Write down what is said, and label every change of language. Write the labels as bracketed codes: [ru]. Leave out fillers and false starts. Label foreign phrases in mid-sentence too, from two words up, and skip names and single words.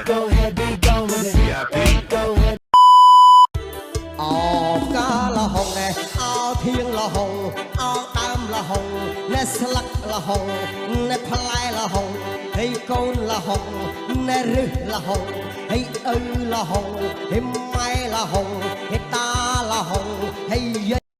[en] Go ahead, be gone with it. VIP. Go ahead. [km] អោកាលហុងអោធៀងលហុងអោដើមលហុងណែស្លឹកលហុងណែផ្លែលហុងហើយកូនលហុងណែរឹសលហុងហើយឪលហុងហើយម៉ែលហុងហើយតាលហុងហើយយាយ